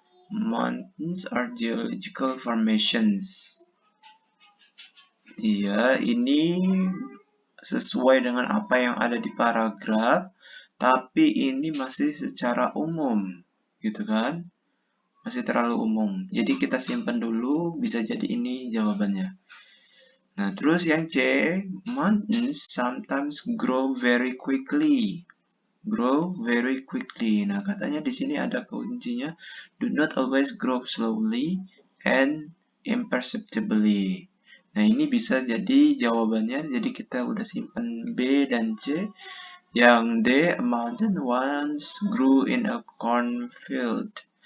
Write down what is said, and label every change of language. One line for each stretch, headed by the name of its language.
English: Mountains are geological formations.
Indonesian: Iya, ini sesuai dengan apa yang ada di paragraf, tapi ini masih secara umum, gitu kan? Masih terlalu umum. Jadi kita simpan dulu, bisa jadi ini jawabannya. Nah, terus yang C,
English: mountains sometimes grow very quickly. Grow very quickly.
Indonesian: Nah, katanya di sini ada kuncinya,
English: do not always grow slowly and imperceptibly.
Indonesian: Nah, ini bisa jadi jawabannya. Jadi kita udah simpan B dan C. Yang D,
English: a mountain once grew in a cornfield.